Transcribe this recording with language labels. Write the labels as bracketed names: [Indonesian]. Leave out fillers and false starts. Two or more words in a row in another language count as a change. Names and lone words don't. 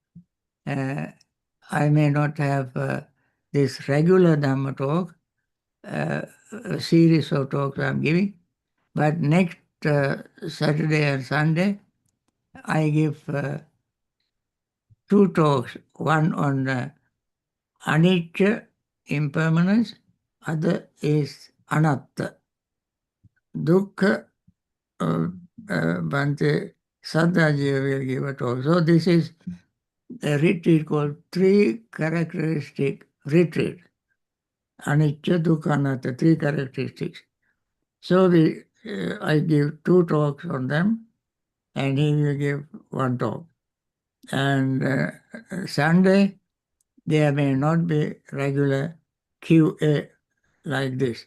[English] I may not have this regular Dhamma talk, a series of talks I'm giving, but next Saturday and Sunday, I give two talks, one on anicca, impermanence, other is [Pali] anatta, dukkha. [English] Bhante Ji will give a talk. So this is a retreat called three characteristic retreat. [Pali] Anicca, dukkha, anatta, [English] three characteristics. So I give two talks on them, and he will give one talk. And Sunday, there may not be regular QA like this.